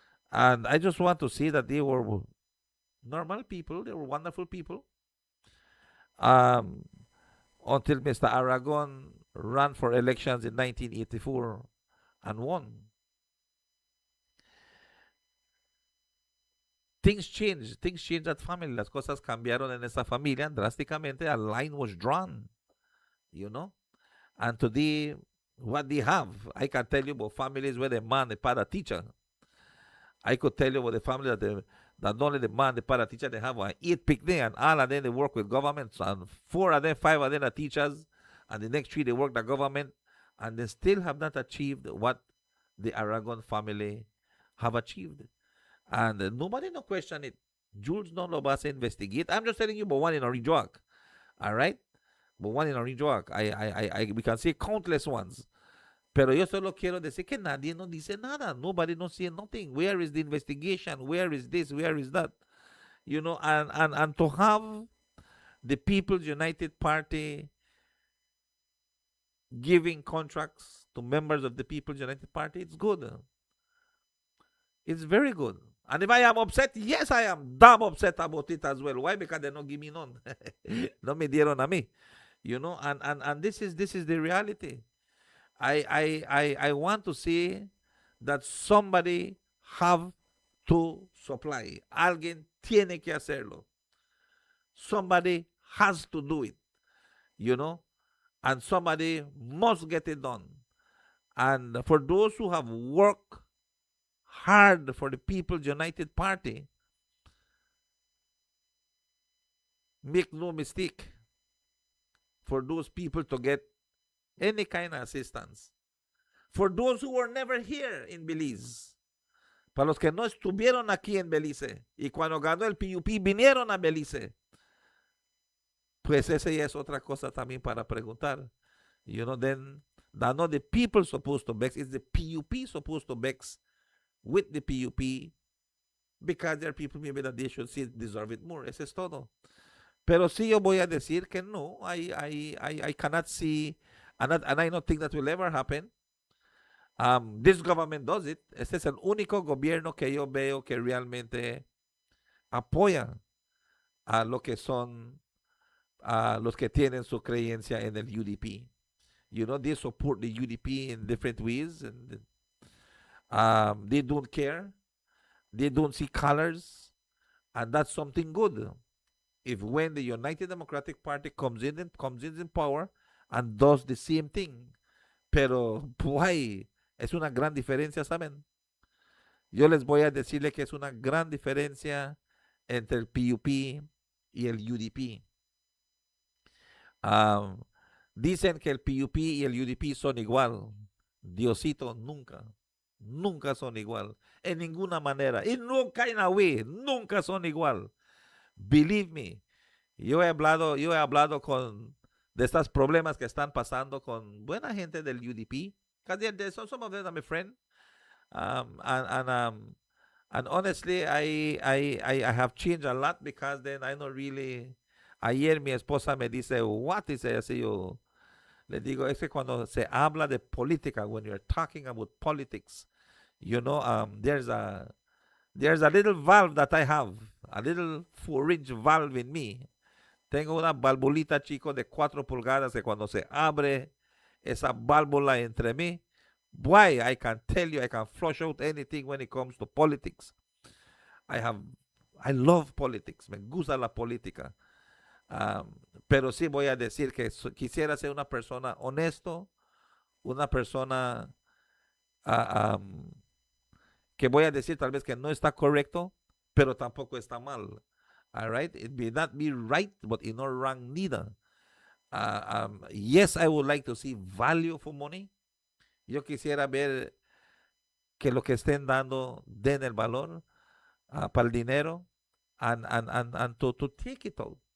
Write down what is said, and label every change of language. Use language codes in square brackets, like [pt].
[en] And I just want to say that they were normal people. They were wonderful people. Until Mr. Aragon ran for elections in 1984 and won. Things changed. Things changed that family. [es] Las cosas cambiaron en esa familia drásticamente. [en] A line was drawn, And today, what they have, I can tell you about families where the man, the father, teacher. I could tell you about the family that only the man, the father, teacher, they have 8 picnic, and all of them they work with government, and 4 of them, 5 of them are teachers, and the next 3 they work the government, and they still have not achieved what the Aragon family have achieved. And nobody no question it. Jules [es] no lo vas a [en] investigate. I'm just telling you about one in Orange Walk. All right? But one in Orange Walk. We can see countless ones. [es] Pero yo solo quiero decir que nadie no dice nada. [en] Nobody no say nothing. Where is the investigation? Where is this? Where is that? And to have the People's United Party giving contracts to members of the People's United Party, it's good. It's very good. And if I am upset, yes, I am damn upset about it as well. Why? Because they don't give me none. [es] No me dieron a mí. [en] And this is the reality. I want to say that somebody have to supply. [es] Alguien tiene que hacerlo. [en] Somebody has to do it. And somebody must get it done. And for those who have worked hard for the People's United Party, make no mistake, for those people to get any kind of assistance. For those who were never here in Belize, [es] para los que no estuvieron aquí en Belize, y cuando ganó el PUP vinieron a Belize, pues esa ya es otra cosa también para preguntar. [en] Then not the people supposed to vex, it's the PUP supposed to vex with the PUP, because there are people maybe that they should see deserve it more. [es] Eso es todo. Pero sí yo voy a decir que no, [en] I cannot see, and I don't think that will ever happen. This government does it. [es] Este es el único gobierno que yo veo que realmente apoya a lo que son a los que tienen su creencia en el UDP. [en] You know, they support the UDP in different ways, and they don't care. They don't see colors, and that's something good. If when the United Democratic Party comes in power and does the same thing, [es] pero boy, es una gran diferencia, ¿saben? Yo les voy a decirle que es una gran diferencia entre el PUP y el UDP. Dicen que el PUP y el UDP son igual. Diosito, nunca son igual. En ninguna manera. Y nunca en la way, nunca son igual. [en] Believe me. [es] Yo he hablado de estos problemas que están pasando con buena gente del UDP. [en] Because some of them are my friend. And honestly, I have changed a lot because then I don't really. [es] Ayer mi esposa me dice, [en] what is it? [es] Así yo le digo, es que cuando se habla de política, [en] when you're talking about politics, you know, there's a little valve that I have, a little 4-inch valve in me. [es] Tengo una valvulita, chico, de 4 pulgadas que cuando se abre esa válvula entre mí, [en] boy, I can tell you, I can flush out anything when it comes to politics. I love politics, [es] me gusta la política. Pero sí voy a decir que quisiera ser una persona honesto, una persona que voy a decir tal vez que no está correcto, pero tampoco está mal. [en] All right? It may not be right, but it's not wrong neither. Yes, I would like to see value for money. [es] Yo quisiera ver que lo que estén dando den el valor para el dinero [en] and to take it out.